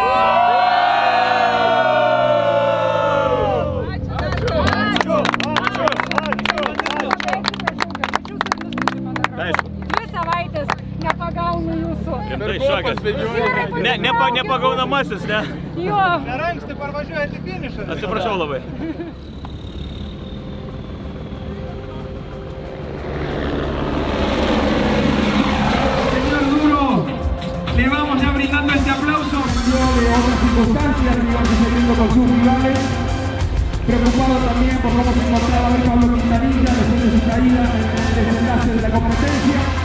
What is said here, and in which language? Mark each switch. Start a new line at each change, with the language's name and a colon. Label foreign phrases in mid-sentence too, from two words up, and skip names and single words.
Lithuanian: Dvi savaitės nepagaunu jūsų. Tai šakas. Nepagaunamasis, ne? Jo. Per anksti parvažiuojate į finišą. Atsiprašau labai.
Spanish: Señor Duro, le vamos ya brindando este aplauso. De otras circunstancias, digamos, saliendo con sus rivales. Preocupado también por cómo se encontraba hoy Pablo Quintanilla después de su caída en el desenlace de la competencia.